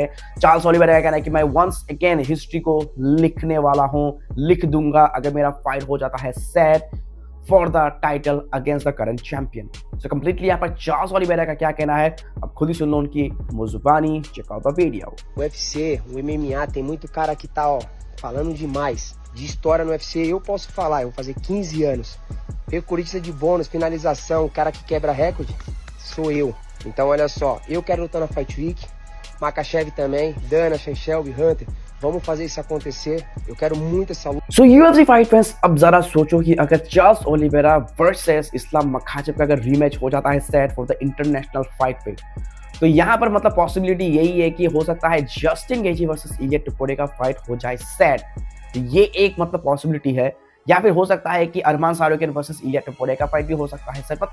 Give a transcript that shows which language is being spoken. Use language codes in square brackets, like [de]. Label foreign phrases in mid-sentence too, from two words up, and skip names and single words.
[hi] चार्ल्स ओलिवेरा का कहना है कि मैं [en] once again history [hi] को लिखने वाला हूं, लिख दूंगा अगर मेरा फाइट हो जाता है [en] set for the title against the current champion. so completely [hi] यहाँ पर चार्ल्स ओलिवेरा का क्या कहना है, अब खुद ही सुन लो उनकी मुजुबानी। [en] check out the video. [pt] UFC, o MMA, tem muito cara que tá, ó, falando demais. De história no UFC, eu posso falar, eu vou fazer 15 anos. Recordista de bônus, finalização, o cara que quebra recorde, sou eu. Então olha só, eu quero lutar na Fight Week, Makhachev também, Dana, Shelby, Hunter, vamos fazer isso acontecer. Eu quero muito essa luta. [en] So UFC fight fans, [hi] अब जरा सोचो कि अगर चार्ल्स ओलिवेरा वर्सेस इस्लाम मखाचेव का अगर रीमैच हो जाता है [en] set for the international fight [hi] पे, तो यहाँ पर मतलब पॉसिबिलिटी यही है कि हो सकता है जस्टिन गेजी वर्सेस इलिया टुपुरे का फाइट हो जाए सेट। तो ये एक मतलब पॉसिबिलिटी है, या फिर हो सकता है कि अरमान सारोकिन वर्सेस इलिया टुपुरे का फाइट भी हो सकता है सर।